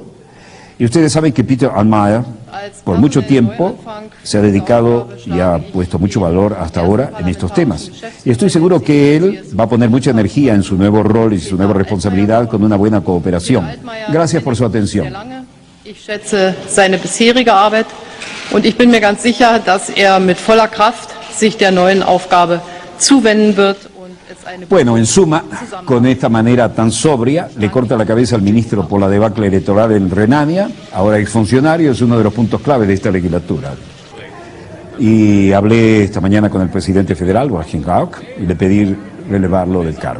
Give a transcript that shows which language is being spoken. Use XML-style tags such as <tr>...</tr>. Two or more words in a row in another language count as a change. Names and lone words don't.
<es>Y ustedes saben que Peter Altmaier por mucho tiempo se ha dedicado y ha puesto mucho valor hasta ahora en estos temas. Y estoy seguro que él va a poner mucha energía en su nuevo rol y su nueva responsabilidad con una buena cooperación. Gracias por su atención.</es> <de>Ich schätze seine bisherige Arbeit und ich bin mir ganz sicher, dass mit voller Kraft sich der neuen Aufgabe zuwenden wird.</de> <es>Bueno, en suma, con esta manera tan sobria, le corta la cabeza al ministro por la debacle electoral en Renania, ahora exfuncionario, es uno de los puntos clave de esta legislatura. Y hablé esta mañana con el presidente federal, Joachim Gauck, y le pedí relevarlo del cargo.</es>